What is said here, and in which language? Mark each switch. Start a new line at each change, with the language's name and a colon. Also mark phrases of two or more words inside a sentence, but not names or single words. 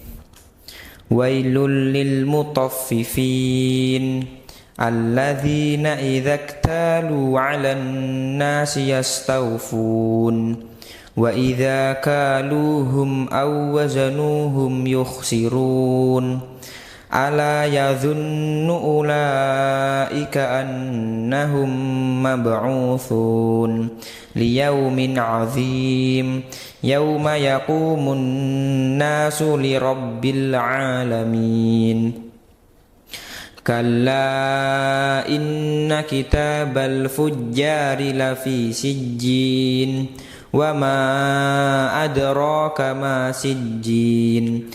Arabic: ويل للمطففين الذين إذا اكتالوا على الناس يستوفون وإذا كالوهم أو وزنوهم يخسرون. ألا يظن أولئك أنهم مبعوثون ليوم عظيم يوم يقوم الناس لرب العالمين. كلا إن كتاب الفجار لفي سجين وما أدراك ما سجين